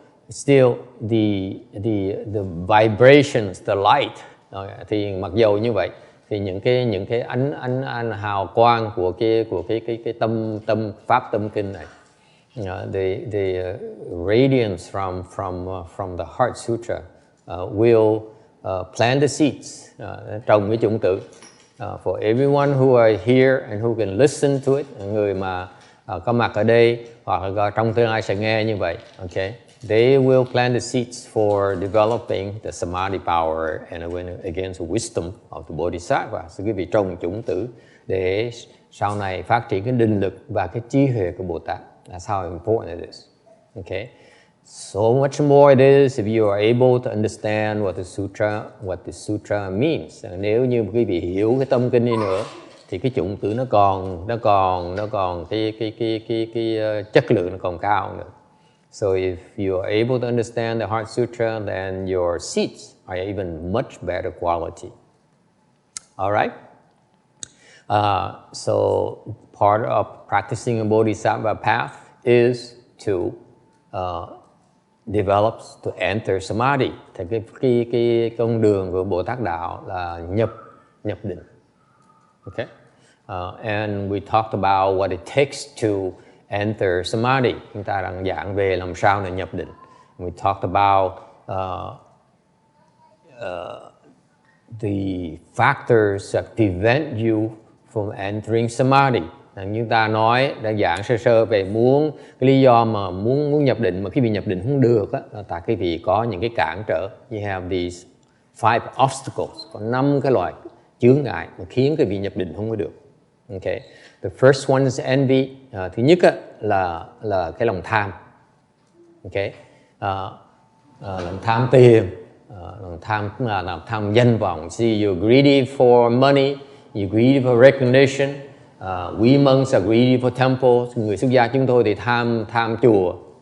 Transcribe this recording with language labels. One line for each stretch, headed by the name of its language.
English: Still the vibrations, the light.
Vietnamese: Thì mặc dầu như vậy, thì những cái ánh hào quang của cái tâm pháp Tâm Kinh này,
English: the radiance from the Heart Sutra will plant the seeds,
Vietnamese: trồng cái chủng tử
English: for everyone who are here and who can listen to it.
Vietnamese: Người mà có mặt ở đây hoặc là trong tương lai sẽ nghe như vậy. Okay,
English: they will plant the seeds for developing the samadhi power and again the wisdom of the bodhisattva.
Vietnamese: So quý vị trồng chủng tử để sau này phát triển cái định lực và cái trí huệ của Bồ Tát.
English: That's how important it is. Okay. So much more it is if you are able to understand what the sutra means.
Vietnamese: Nếu như quý vị hiểu cái tâm kinh đi nữa thì cái chủng tử nó còn cái chất lượng nó còn cao nữa.
English: So if you are able to understand the Heart Sutra, then your seeds are even much better quality. All right. So part of practicing a bodhisattva path is to develop, to enter samadhi.
Vietnamese: Thì cái con đường của Bồ Tát đạo là nhập định. Okay.
English: And we talked about what it takes to enter samadhi.
Vietnamese: Chúng ta đang giảng về làm sao để nhập định.
English: We talked about the factors that prevent you from entering samadhi.
Vietnamese: Chúng ta đã giảng sơ về cái lý do mà muốn nhập định mà cái vị nhập định không được á, là tại cái vị có những cái cản trở.
English: You have these 5 obstacles,
Vietnamese: có 5 cái loại chướng ngại mà khiến cái vị nhập định không có được. Okay.
English: The first one is envy.
Vietnamese: Thứ nhất á, là cái lòng tham. Okay. Lòng tham tiền, lòng tham danh vọng.
English: See, you're greedy for money, you're greedy for recognition. We monks are greedy for temples.
Vietnamese: Người xuất gia chúng tôi thì tham chùa.